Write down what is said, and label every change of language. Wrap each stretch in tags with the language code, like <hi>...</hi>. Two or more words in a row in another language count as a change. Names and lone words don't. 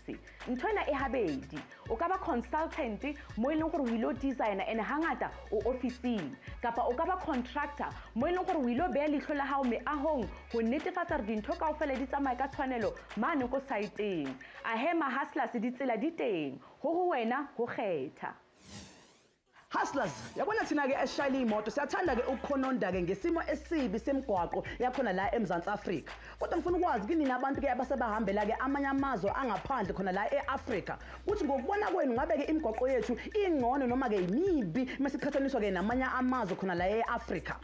<st>Ntho ena e habedi, o ka ba consultant mo e leng gore o ilo</st> <en>designer and</en> <st>hangata o officing, kapa o ka ba contractor mo e leng gore o ilo beya leihlo la hao meahong ho netefatsa gore dintho kaofela di tsamaya ka tshwanelo mane ko saeteng. A he Mahaslas di tsela di teng, ho wena ho kgetha.</st> <zu>Hustlers, yabona thina ke eshayela imoto siyathanda ke ukukhononda ke ngesimo esibi semgwaqo yakhona la eMzantsi Afrika. Kodwa ngifuna ukwazi kini nabantu ke abasebahambela ke amanye amazwe angaphandle khona la eAfrika. Kuthi ngokubona kwenu ngabe ke imigwaqo yethu ingcono noma ke imibi masiqhathaniswa ke namanye amazwe khona la eAfrika.</zu>